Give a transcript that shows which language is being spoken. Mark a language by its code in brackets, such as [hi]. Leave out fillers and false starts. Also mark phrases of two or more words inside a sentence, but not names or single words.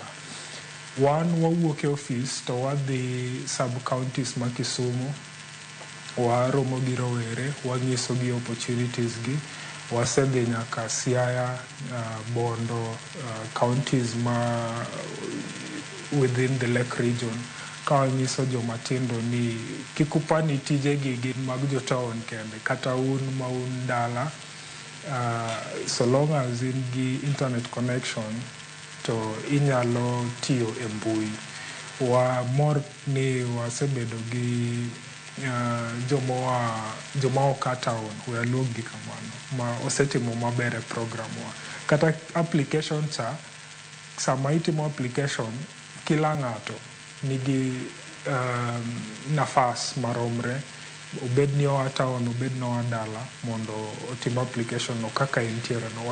[luo] Wan wawuok e office to wadhi [en] sub counties [luo] ma Kisumu, waromo gi rowere, wang'iso gi opportunities gi. Wasedhi nyaka Siaya, Bondo, counties ma [en] within the Lake region. [luo] Ka wanyiso jomatindo ni kikupani tije gi gin mag jo town kende, kata un ma un dala, [en] so long as [luo] in gi [en] internet connection [luo] to inyalo tiyo e mbui. Mor ni wasebedo gi joma oka town, waluong gi kamano, ma osetimo maber e program wa. Kata application cha, sama itimo application, kila ng'ato nigi nafas maromre, obed ni oa town, obed ni oa dala, mondo otim application no kaka entiere no.